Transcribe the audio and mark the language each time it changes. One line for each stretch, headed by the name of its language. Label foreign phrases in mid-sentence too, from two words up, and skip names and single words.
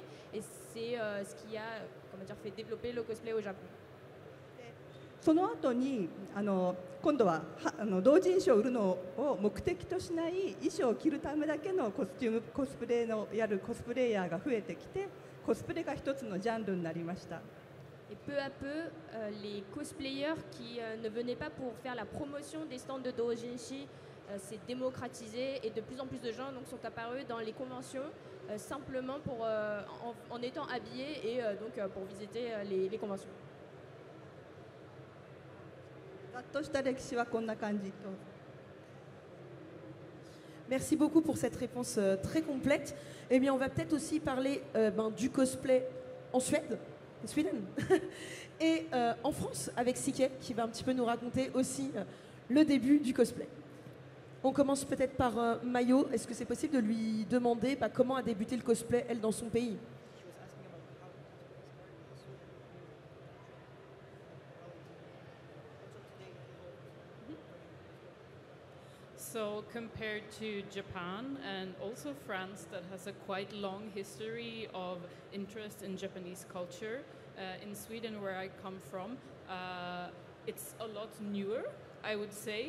French: Et c'est ce qui a fait développer le cosplay au Japon.
Japanese: その後に今度は同人誌を売るのを目的としない衣装を着るためだけのコスプレのやるコスプレイヤーが増えてきて、コスプレが一つのジャンルになりました。
French: Et peu à peu, les cosplayers qui ne venaient pas pour faire la promotion des stands de doujinshi s'est démocratisé et de plus en plus de gens donc, sont apparus dans les conventions simplement en étant habillés et donc pour visiter les conventions.
Japanese: ざっとした歴史はこんな感じと。
French: Merci beaucoup pour cette réponse très complète. Eh bien, on va peut-être aussi parler du cosplay en Suède, Sweden, et en France avec Sike qui va un petit peu nous raconter aussi le début du cosplay. On commence peut-être par Mayo. Est-ce que c'est possible de lui demander comment a débuté le cosplay, elle, dans son pays?
English: So compared to Japan and also France, that has a quite long history of interest in Japanese culture, in Sweden, where I come from, it's a lot newer, I would say.